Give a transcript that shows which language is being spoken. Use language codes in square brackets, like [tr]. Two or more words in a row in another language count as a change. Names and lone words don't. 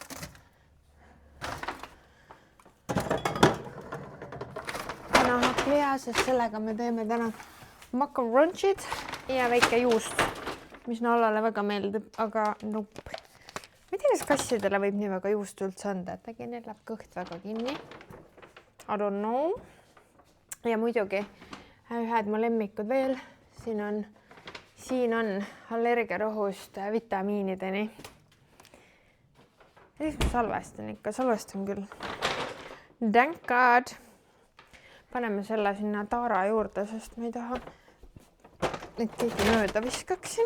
[et] Sest sellega me teeme täna makaronšid ja väike juust, mis Nallale väga meeldib, aga no, ma ei tea, kas kassidele võib nii väga juust üldse anda, et äkki neil läheb kõht väga kinni. [en] I don't know. [et] Ja muidugi ühed mu lemmikud veel. Siin on allergiarohust vitamiinideni. Ja siis ma salvestan küll. [en] Thank God. [et] Paneme selle sinna taara juurde, sest ma ei taha, et keegi mööda viskaksin.